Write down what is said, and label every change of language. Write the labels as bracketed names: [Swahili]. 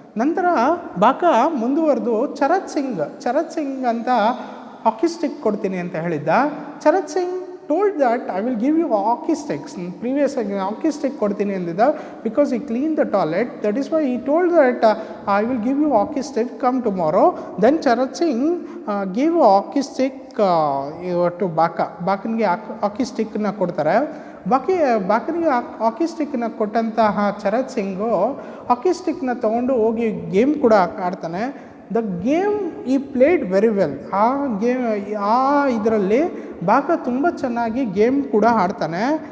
[Kannada] ನಂತರ ಬಾಕಾ ಮುಂದುವರೆದು ಚರತ್ ಸಿಂಗ್ ಅಂತ ಹಾಕಿ ಸ್ಟಿಕ್ ಕೊಡ್ತೀನಿ ಅಂತ ಹೇಳಿದ್ದ. [English] Charat Singh told that I will give you hockey sticks. Previous hockey stick [Kannada] ಕೊಡ್ತೀನಿ ಅಂದಿದ್ದ [English] because he cleaned the toilet. That is why he told that I will give you hockey stick, come tomorrow. Then Charat Singh gave a hockey stick to [Kannada] ಬಾಕನಿಗೆ ಹಾಕಿ ಸ್ಟಿಕ್ನ ಕೊಡ್ತಾರೆ. ಬಾಕನಿಗೆ ಹಾಕಿ ಸ್ಟಿಕ್ನ ಕೊಟ್ಟಂತಹ ಚರತ್ ಸಿಂಗು ಹಾಕಿ ಸ್ಟಿಕ್ನ ತೊಗೊಂಡು ಹೋಗಿ game ಕೂಡ ಆಡ್ತಾನೆ. [English] The game he played very well. [Kannada] ಆ ಇದರಲ್ಲಿ ಬಾಕ ತುಂಬ ಚೆನ್ನಾಗಿ ಗೇಮ್ ಕೂಡ ಆಡ್ತಾನೆ.